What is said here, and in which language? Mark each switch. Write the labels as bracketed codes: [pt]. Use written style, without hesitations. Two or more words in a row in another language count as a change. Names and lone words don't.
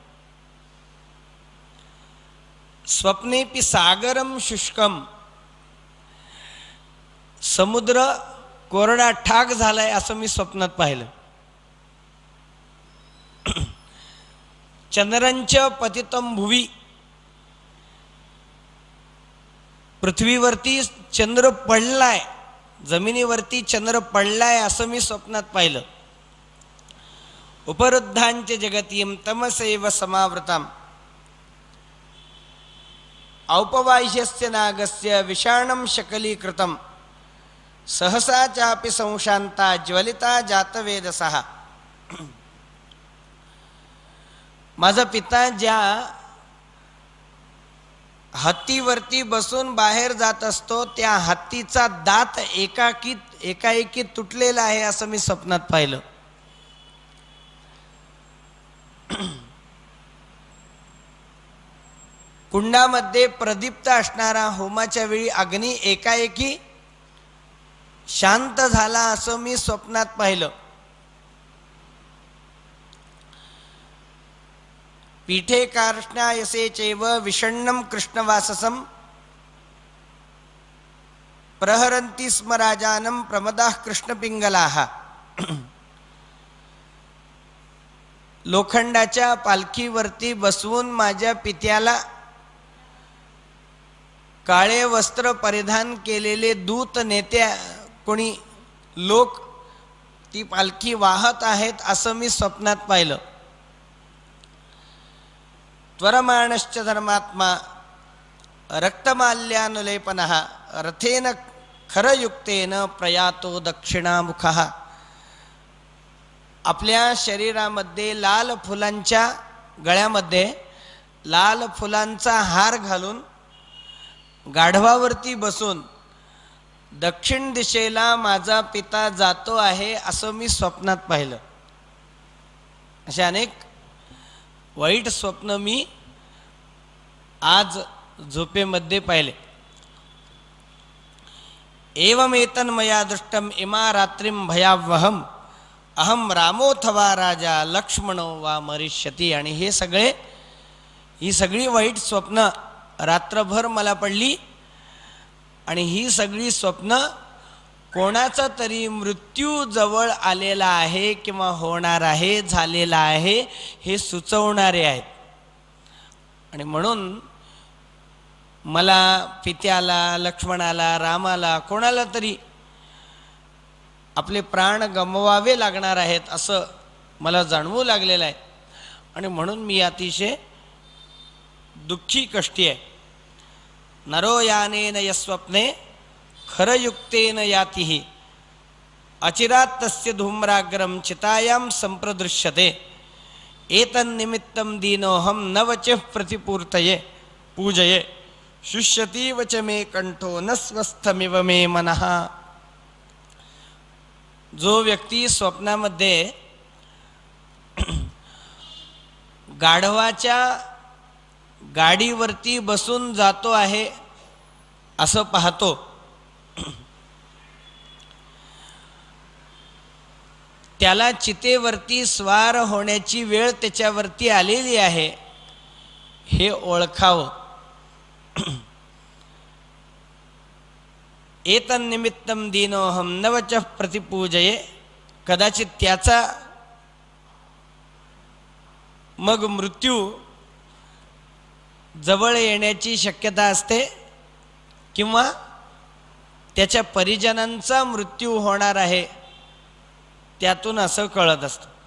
[sa] स्वप्नेपि सागरम शुष्कम, [mr] समुद्र कोरडा ठाक झालाय असं मी स्वप्नात पाहिलं. [sa] चंद्रंच पतितम भुवी, [mr] पृथ्वीवरती चंद्र पडलाय, जमिनीवरती चंद्र पडलाय असं मी स्वप्नात पाहिलं. [sa] उपरुद्धांच जगतीम तमसेव समावृताम औपवाह्यस्य नागस्य विषाणं शकलीकृतम सहसा चापि संशांता ज्वलिता जातवेदसः. [mr] माझा पिता ज्या हत्तीवरती बसून बाहेर जात असतो त्या हत्तीचा दात एकाएकी तुटलेला आहे असं मी स्वप्नात पाहिलं. कुंडामध्ये प्रदीप्त असणारा होमाच्या वेळी अग्नी एकाएकी शांत झाला असं मी स्वप्नात पाहिलं. [sa] पीठे कार्ष्णायसे चैव विषण्णं कृष्णवाससं प्रहरन्ति स्म राजानं प्रमदाः कृष्णपिंगलाः. [mr] लोखंडाच्या पालखीवरती बसवून माझ्या पित्याला काळे वस्त्र परिधान केलेले दूत नेत्या कोणी लोक ती पालखी वाहत आहेत असं मी स्वप्नात पाहिलं. [sa] त्वरमाणश्च धर्मात्मा रक्तमाल्यानुलेपनः रथेन खरयुक्तेन प्रयातो दक्षिणामुखः. [mr] आपल्या शरीरामध्ये लाल फुलांच्या गळ्यामध्ये लाल फुलांचा हार घालून गाढवावरती बसून दक्षिण दिशेला माझा पिता जातो आहे असं मी स्वप्नात पाहिलं. असे अनेक वाईट स्वप्न मी आज झोपेमध्ये पाहिले. [sa] एवमेतन मया दृष्टम इमा रात्रिम भयावहम अहम रामोथवा राजा लक्ष्मणो वा मरिष्यती. [mr] आणि ही सगळी वाईट स्वप्न रात्रभर मला पडली आणि ही सगळी स्वप्न कोणाचा तरी मृत्यू जवळ आलेला आहे किंवा होणार आहे, झालेला आहे हे सुचवणारे आहेत. आणि म्हणून मला पित्याला, लक्ष्मणाला, रामाला, कोणाला तरी आपले प्राण गमवावे लागणार आहेत असं मला जाणवू लागलेलं आहे. आणि म्हणून मी अतिशय दुःखी कष्टी आहे. [sa] नरो यानेन यस्वप्ने खरयुक्तेन यातिहि अचिरात तस्य धूम्राग्रम चितायां संप्रदृश्यते एतन्निमित्तं दीनोऽहं न वचः प्रतिपूर्तये पूजये शुष्यतीव च मे कंठो न स्वस्थमिव मे मनः. [mr] जो व्यक्ती स्वप्नामध्ये गाढवाच्या गाडीवरती बसून जातो आहे असं पाहतो, त्याला चितेवरती स्वार होण्याची वेळ त्याच्यावरती आलेली आहे हे ओळखावं. [sa] एतन्निमित्तं दीनोऽहं न वचः प्रतिपूजये. [mr] कदाचित त्याचा मग मृत्यू जवळ येण्याची शक्यता असते किंवा त्याच्या परिजनांचा मृत्यू होणार आहे त्यातून असं कळत असतं.